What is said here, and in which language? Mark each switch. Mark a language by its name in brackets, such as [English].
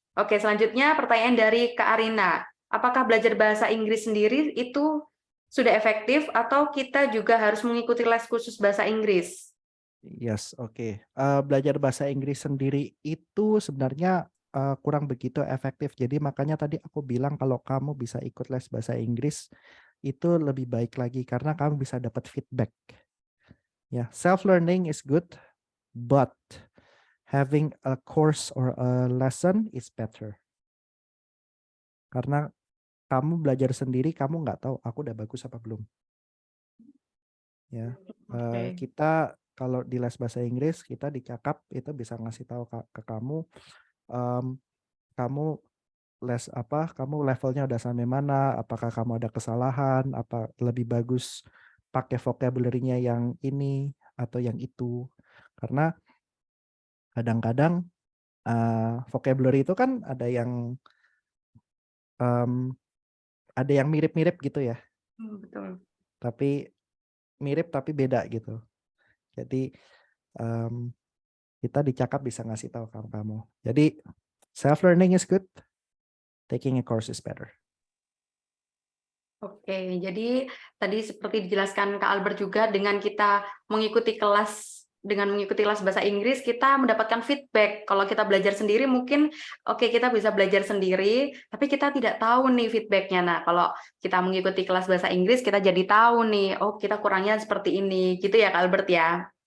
[Indonesian] Oke, selanjutnya pertanyaan dari Kak Arina. Apakah belajar bahasa Inggris sendiri itu sudah efektif atau kita juga harus mengikuti les khusus bahasa Inggris? [English] Yes, oke. [Indonesian] Belajar bahasa Inggris sendiri itu sebenarnya kurang begitu efektif. Jadi makanya tadi aku bilang kalau kamu bisa ikut les bahasa Inggris itu lebih baik lagi karena kamu bisa dapat feedback. [English] Ya, self learning is good, but having a course or a lesson is better. [Indonesian] Karena kamu belajar sendiri, kamu nggak tahu aku udah bagus apa belum. Ya, Oke. kita kalau di les bahasa Inggris kita dicakap itu bisa ngasih tahu ke kamu, kamu les apa, kamu levelnya udah sampai mana, apakah kamu ada kesalahan, apa lebih bagus pakai vocabulary-nya yang ini atau yang itu. Karena kadang-kadang vocabulary itu kan ada yang mirip-mirip gitu ya, Betul. tapi mirip tapi beda gitu. Jadi kita dicakap bisa ngasih tahu kamu. [English] Jadi self learning is good, taking a course is better. [Indonesian] Oke, jadi tadi seperti dijelaskan Kak Albert juga dengan kita mengikuti kelas bahasa Inggris kita mendapatkan feedback. Kalau kita belajar sendiri mungkin oke kita bisa belajar sendiri, tapi kita tidak tahu nih feedbacknya. Nah, kalau kita mengikuti kelas bahasa Inggris kita jadi tahu nih, oh kita kurangnya seperti ini, gitu ya Kak Albert ya.